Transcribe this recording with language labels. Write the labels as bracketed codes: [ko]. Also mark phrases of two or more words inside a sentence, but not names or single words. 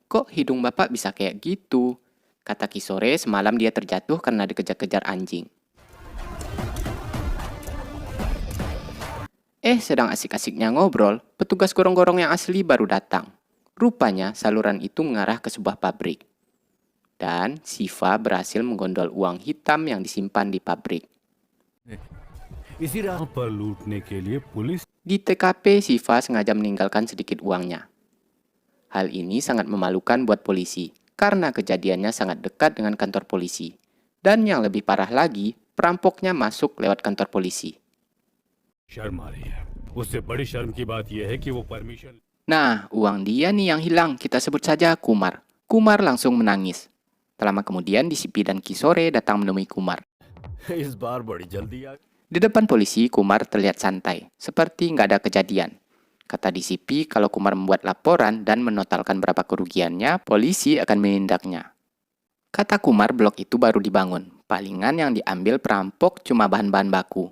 [id] Kok hidung bapak bisa kayak gitu? Kata Kisore, semalam dia terjatuh karena dikejar-kejar anjing. Sedang asik-asiknya ngobrol, petugas gorong-gorong yang asli baru datang. Rupanya saluran itu mengarah ke sebuah pabrik. Dan Siva berhasil menggondol uang hitam yang disimpan di pabrik. [hi] इसी राह पर लूटने के लिए पुलिस [id] Di TKP, Siva sengaja meninggalkan sedikit uangnya. Hal ini sangat memalukan buat polisi, karena kejadiannya sangat dekat dengan kantor polisi. Dan yang lebih parah lagi, perampoknya masuk lewat kantor polisi. [hi] शर्म आ रही है। उससे बड़ी शर्म की बात यह है कि वो परमिशन [id] Nah, uang dia nih yang hilang, kita sebut saja Kumar. Kumar langsung menangis. Tak lama kemudian, DCP dan Kisore datang menemui Kumar. [hi] इस बार बड़ी जल्दी आ [id] Di depan polisi, Kumar terlihat santai, seperti nggak ada kejadian. Kata DCP, kalau Kumar membuat laporan dan menotalkan berapa kerugiannya, polisi akan menindaknya. Kata Kumar, blok itu baru dibangun. Palingan yang diambil perampok cuma bahan-bahan baku.